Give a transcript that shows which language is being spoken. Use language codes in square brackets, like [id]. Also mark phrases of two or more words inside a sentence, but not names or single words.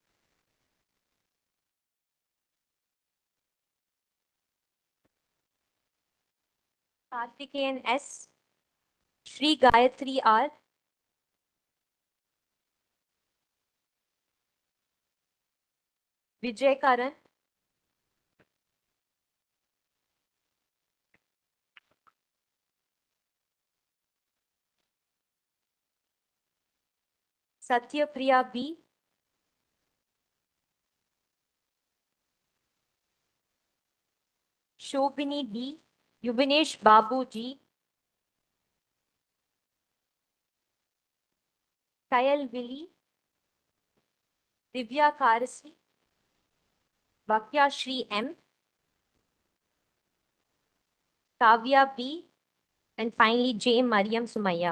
[en] Karthikeyan S. Shri Gayatri R. Vijay Karan. Satya Priya B. Shobini D. Yubinesh Babu G. Kayal Willi. Divya Karasi. Bhakya Shri M. Kavya B. And finally, J. Mariam Sumaya.